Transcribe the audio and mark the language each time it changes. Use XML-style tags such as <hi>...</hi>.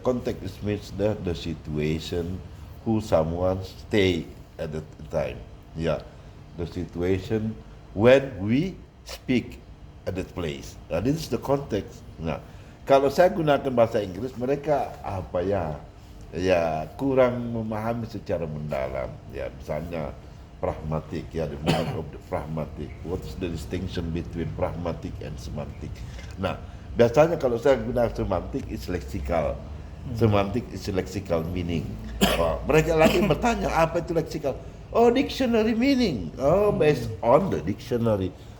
<en>Konteks is means the situation who someone stay at the time. Ya, the situation when we speak at that place. Nah, this is the context.</en> <id>Nah, kalau saya gunakan bahasa Inggris, mereka ya kurang memahami secara mendalam.</id> <en>Ya, misalnya pragmatic, ya, the meaning of the pragmatic. What is the distinction between pragmatic and semantic?</en> <id>Nah, biasanya kalau saya gunakan</id> <en>semantic is lexical. Semantic is lexical meaning.</en> <id>Wah, mereka lagi bertanya apa itu lexical?</id> <en>Oh, dictionary meaning. Oh, based on the dictionary.</en>